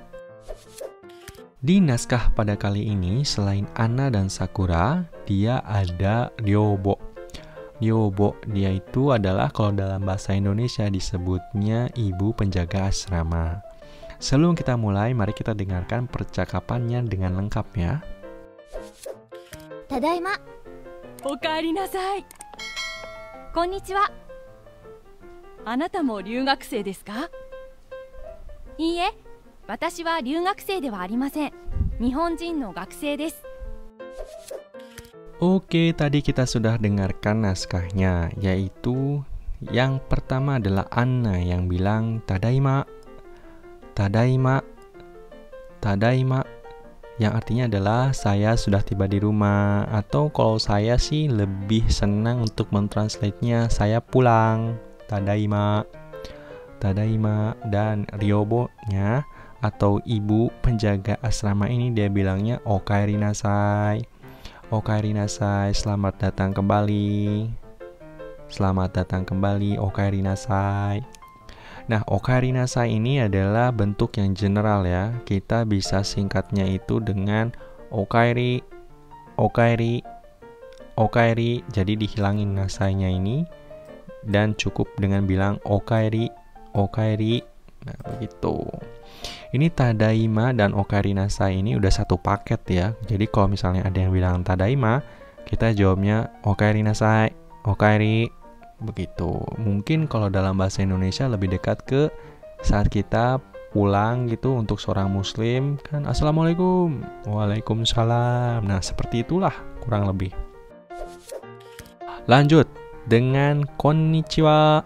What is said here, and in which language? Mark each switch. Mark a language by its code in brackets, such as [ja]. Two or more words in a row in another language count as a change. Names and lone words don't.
[id] Di naskah pada kali ini, selain Anna dan Sakura, dia ada Ryobo. Ryobo, dia itu adalah kalau dalam bahasa Indonesia disebutnya ibu penjaga asrama. Sebelum kita mulai, mari kita dengarkan percakapannya dengan lengkap ya. [ja] Tadaima. おかえりなさい。こんにちは. あなたも留学生ですか? いいえ、私は留学生ではありません. 日本人の学生です. [id] Oke, tadi kita sudah dengarkan naskahnya, yaitu yang pertama adalah Anna yang bilang [ja] ただいま、ただいま、ただいま, [id] yang artinya adalah saya sudah tiba di rumah, atau kalau saya sih lebih senang untuk mentranslate-nya saya pulang, [ja] ただいま、ただいま. [id] Dan Ryobo-nya atau ibu penjaga asrama ini dia bilangnya [ja] おかえりなさい. おかえりなさい, [id] selamat datang kembali. Selamat datang kembali, [ja] おかえりなさい. [id] Nah, [ja] おかえりなさい [id] ini adalah bentuk yang general ya. Kita bisa singkatnya itu dengan [ja] おかえり、おかえり、おかえり. [id] Jadi dihilangin nasainya ini dan cukup dengan bilang [ja] おかえり、おかえり. [id] Nah, begitu. Ini tadaima dan [ja] おかえりなさい [id] ini udah satu paket ya. Jadi kalau misalnya ada yang bilang tadaima, kita jawabnya [ja] おかえりなさい、おかえり. [id] Begitu. Mungkin kalau dalam bahasa Indonesia lebih dekat ke saat kita pulang gitu untuk seorang muslim kan, [ar] السلام عليكم، وعليكم السلام. [id] Nah, seperti itulah kurang lebih. Lanjut dengan konnichiwa.